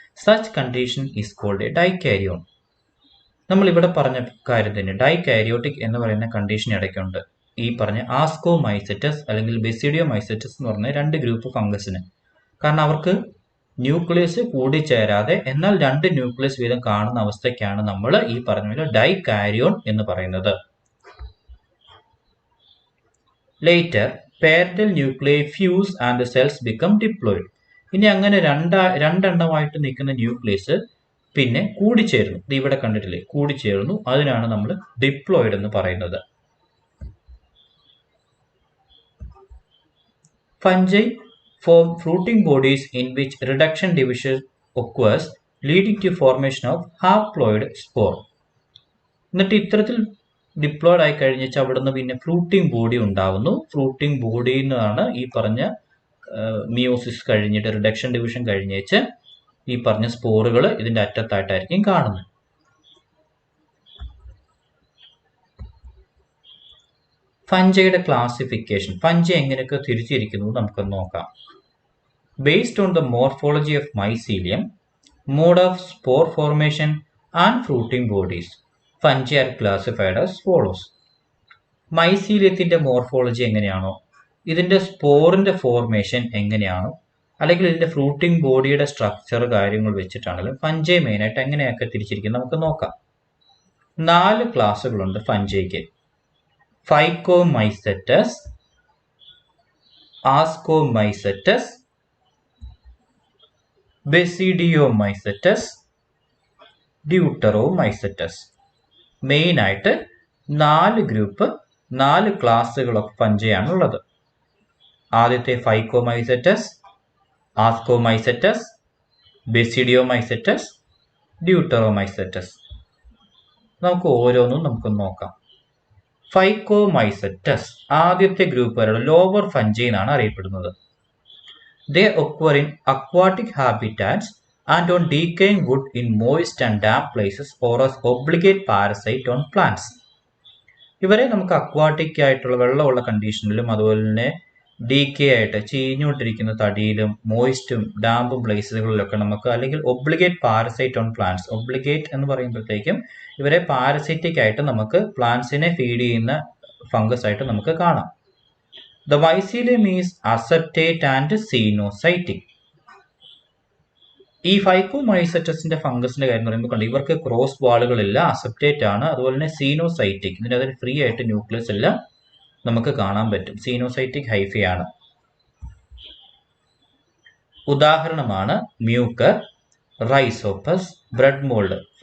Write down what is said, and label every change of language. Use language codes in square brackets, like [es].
[en] Such condition is called a dikaryon. [ml] നമ്മൾ ഇവിടെ പറഞ്ഞ കാര്യം തന്നെ ഡൈകാരിയോട്ടിക് എന്ന് പറയുന്ന കണ്ടീഷൻ ഇടയ്ക്കുണ്ട്. ഈ പറഞ്ഞ ആസ്കോമൈസെറ്റസ് അല്ലെങ്കിൽ ബെസിഡിയോമൈസെറ്റസ് എന്ന് പറഞ്ഞ 2 ഗ്രൂപ്പ് ഫംഗസിന്. കാരണം അവർക്ക് ന്യൂക്ലിയസ് കൂടിച്ചേരാതെ എന്നാൽ 2 ന്യൂക്ലിയസ് വീതം കാണുന്ന അവസ്ഥയ്ക്കാണ് നമ്മൾ ഈ പറഞ്ഞ പോലെ ഡൈകാരിയോൺ എന്ന് പറയുന്നത്. [en] Later parental nuclei fuse and cells become diploid. [ml] ഇനി അങ്ങനെ രണ്ടെണ്ണമായിട്ട് നിൽക്കുന്ന ന്യൂക്ലിയസ് പിന്നെ കൂടിച്ചേരുന്നു. ഇത് ഇവിടെ കണ്ടിട്ടില്ലേ, കൂടിച്ചേരുന്നു. അതിനാണ് നമ്മൾ ഡിപ്ലോയിഡ് എന്ന് പറയുന്നത്. [en] Fungi form fruiting bodies in which reduction division occurs, leading to formation of haploid spore. [ml] എന്നിട്ട് ഇത്തരത്തിൽ ഡിപ്ലോയിഡ് ആയി കഴിഞ്ഞാൽ അവിടുന്ന് പിന്നെ ഫ്രൂട്ടിംഗ് ബോഡി ഉണ്ടാവുന്നു. ഫ്രൂട്ടിംഗ് ബോഡിയിൽ നിന്നാണ് ഈ പറഞ്ഞ മിയോസിസ് കഴിഞ്ഞിട്ട് റിഡക്ഷൻ ഡിവിഷൻ കഴിഞ്ഞേച്ച് ഈ പറഞ്ഞ സ്പോറുകൾ ഇതിന്റെ അറ്റത്തായിട്ടായിരിക്കും കാണുന്നത്. ഫംഗൈയുടെ ക്ലാസിഫിക്കേഷൻ, ഫംഗൈ എങ്ങനെയൊക്കെ തിരിച്ചിരിക്കുന്നു നമുക്ക് നോക്കാം. [en] Based on the morphology of mycelium, mode of spore formation and fruiting bodies, fungi are classified as follows. [ml] മൈസീലിയത്തിന്റെ morphology എങ്ങനെയാണോ, ഇതിന്റെ സ്പോറിന്റെ ഫോർമേഷൻ എങ്ങനെയാണോ, അല്ലെങ്കിൽ ഇതിന്റെ ഫ്രൂട്ടിംഗ് ബോഡിയുടെ സ്ട്രക്ചർ കാര്യങ്ങൾ വെച്ചിട്ടാണെങ്കിലും ഫഞ്ചൈ മെയിനായിട്ട് എങ്ങനെയൊക്കെ തിരിച്ചിരിക്കുന്നത് നമുക്ക് നോക്കാം. 4 ക്ലാസ്സുകളുണ്ട് ഫഞ്ചൈക്ക്. ഫൈക്കോമൈസെറ്റസ്, ആസ്കോമൈസെറ്റസ്, ബെസിഡിയോമൈസെറ്റസ്, ഡ്യൂട്ടറോമൈസെറ്റസ്. മെയിനായിട്ട് 4 ഗ്രൂപ്പ് 4 ക്ലാസ്സുകൾ ഓഫ് ഫഞ്ചൈയാണ് ഉള്ളത്. ആദ്യത്തെ ഫൈക്കോമൈസെറ്റസ്, ആസ്കോമൈസെറ്റസ്, ബെസിഡിയോമൈസെറ്റസ്, ഡ്യൂട്ടറോമൈസെറ്റസ്. നമുക്ക് ഓരോന്നും നമുക്ക് നോക്കാം. ഫൈക്കോമൈസെറ്റസ് ആദ്യത്തെ ഗ്രൂപ്പ് വരെയുള്ള ലോവർ ഫഞ്ചൈ എന്നാണ് അറിയപ്പെടുന്നത്. [en] They occur in aquatic habitats and on decaying wood in moist and damp places or as obligate parasite on plants. [ml] ഇവരെ നമുക്ക് അക്വാട്ടിക് ആയിട്ടുള്ള വെള്ളമുള്ള കണ്ടീഷനിലും അതുപോലെ തന്നെ ഡീക്കേ ആയിട്ട് ചീഞ്ഞുകൊണ്ടിരിക്കുന്ന തടിയിലും മോയിസ്റ്റും ഡാമ്പും പ്ലേസുകളിലൊക്കെ നമുക്ക്, അല്ലെങ്കിൽ [en] Obligate parasite on plants. [ml] Obligate എന്ന് പറയുമ്പോഴത്തേക്കും ഇവരെ പാരസൈറ്റിക് ആയിട്ട് നമുക്ക് പ്ലാന്റ്സിനെ ഫീഡ് ചെയ്യുന്ന ഫംഗസ് ആയിട്ട് നമുക്ക് കാണാം. [en] The mycelium is aseptate and cenocytic. [ml] ഈ ഫൈക്കോമൈസെറ്റസിന്റെ ഫംഗസിന്റെ കാര്യം പറയുമ്പോൾ കണ്ടു, ഇവർക്ക് ക്രോസ് വാളുകളില്ല, അസെപ്റ്റേറ്റ് ആണ്, അതുപോലെ തന്നെ സീനോസൈറ്റിക്. ഇതിനകത്ത് ഫ്രീ ആയിട്ട് ന്യൂക്ലിയസ് എല്ലാം നമുക്ക് കാണാൻ പറ്റും. സീനോസൈറ്റിക് ഹൈഫയാണ്. ഉദാഹരണമാണ് മ്യൂക്കർ, റൈസോപ്പസ്, ബ്രെഡ് മോൾഡ്.